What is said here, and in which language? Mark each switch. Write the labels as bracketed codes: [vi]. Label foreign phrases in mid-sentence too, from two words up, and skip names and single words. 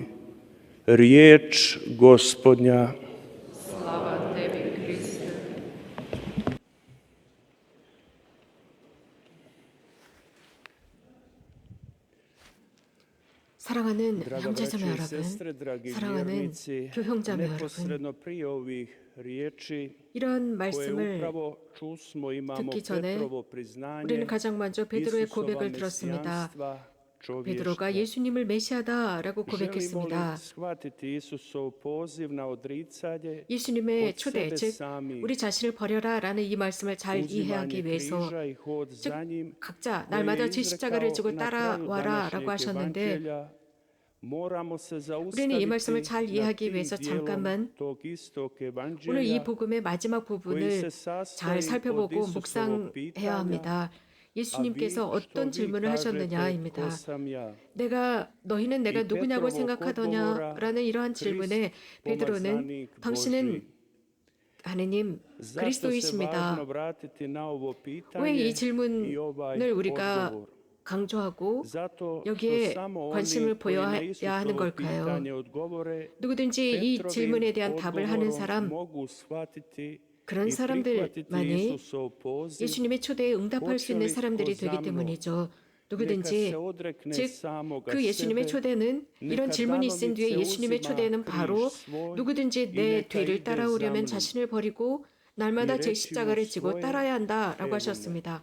[hr] Riječ Gospodnja. Slava tebi, Hriste. [ko] 사랑하는 [hr] Draga [ko] 형제자매 [hr] braćo i [ko] 여러분, [hr] sestre, dragi [ko] 사랑하는 [hr] vjernici, [ko] 교형자매 여러분, [hr] neposredno prije ovih riječi [ko] 이런 [hr] koje [ko] 말씀을 [hr] upravo čusmo imamo [ko] 듣기 전에 [hr] Petrovo priznanje [ko] 우리는 가장 먼저 베드로의 [hr] Isusova [ko] 고백을 들었습니다. [hr] mesijanstva [ko] 베드로가 [hr] čovještva. [ko] 예수님을 메시아다라고 [hr] Želimo li [ko] 고백했습니다. [hr] shvatiti Isusov poziv na odricanje [ko] 예수님의 [hr] od [ko] 초대, [hr] sebe [ko] 즉 [hr] samih, [ko] 우리 자신을 버려라라는 이 말씀을 잘 [hr] uzimanje [ko] 이해하기 위해서 [hr] križa i hod [ko] 즉 [hr] za njim, [ko] 각자 [hr] koje [ko] 날마다 [hr] je [ko] 제 십자가를 [hr] izrekao [ko] 지고 [hr] na kraju [ko] 따라와라라고 [hr] današnjeg [ko] 하셨는데 [hr] evanđelja, moramo se [ko] 우리는 이 말씀을 [hr] zaustaviti [ko] 잘 [hr] nad [ko] 이해하기 [hr] tim [ko] 위해서 [hr] dijelom [ko] 잠깐만 [hr] tog istog [ko] 오늘 이 [hr] evanđelja [ko] 복음의 마지막 [hr] koji [ko] 부분을 [hr] se [ko] 잘 [hr] sastoji od [ko] 살펴보고 [hr] Isusovog [ko] 묵상해야 [hr] pitanja: [ko] 합니다. [hr] a vi [ko] 예수님께서 [hr] što [ko] 어떤 [hr] vi [ko] 질문을 [hr] kažete, [ko] 하셨느냐입니다. [hr] tko sam ja? [ko] 너희는 내가 이 누구냐고 [hr] Petrovo [ko] 생각하더냐라는 이러한 질문에 [hr] Krist, [ko] 베드로는 [hr] pomazanik [ko] 당신은 [hr] Božji. [ko] 하느님 [hr] Zašto se [ko] 그리스도이십니다. [hr] važno vratiti na ovo [ko] 왜 [hr] pitanje [ko] 이 질문을 [hr] i ovaj [ko] 우리가 [hr] odgovor? [ko] 강조하고 [hr] Zato što [ko] 여기에 [hr] samo [ko] 관심을 [hr] oni koji na [ko] 보여야 하는 [hr] Isusovo [ko] 걸까요? [hr] pitanje odgovore, [ko] 누구든지 이 질문에 [hr] Petrovim [ko] 대한 답을 하는 [hr] odgovorom [ko] 사람, [hr] mogu shvatiti [ko] 그런 [hr] i prihvatiti [ko] 사람들만이 [hr] Isusov poziv. [ko] 예수님의 초대에 응답할 수 있는 사람들이 되기 때문이죠. 누구든지 즉 그 예수님의 초대는 이런 질문이 있은 뒤에 예수님의 초대는 바로 누구든지 내 뒤를 따라오려면 자신을 버리고 날마다 제 십자가를 지고 따라야 한다라고 하셨습니다.